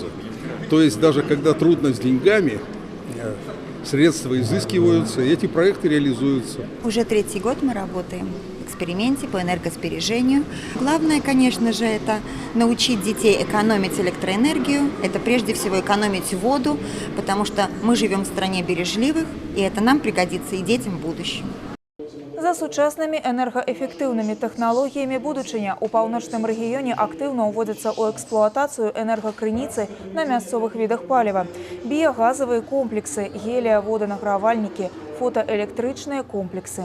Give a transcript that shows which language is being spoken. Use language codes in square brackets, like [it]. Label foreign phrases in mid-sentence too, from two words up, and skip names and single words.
[ru] То есть даже когда трудно с деньгами, средства изыскиваются, и эти проекты реализуются. Уже 3-й год мы работаем в эксперименте по энергосбережению. Главное, конечно же, это научить детей экономить электроэнергию. Это прежде всего экономить воду, потому что мы живем в стране бережливых, и это нам пригодится и детям в будущем. [be] За сучаснымі энергаэфектыўнымі тэхналогіямі будучыня у паўночным рэгіёне актыўна ўводзяцца ў эксплуатацыю энергакрыніцы на мясцовых відах паліва. Біягазавыя комплексы, гелія-воданагравальнікі, фотаэлектрычныя комплексы.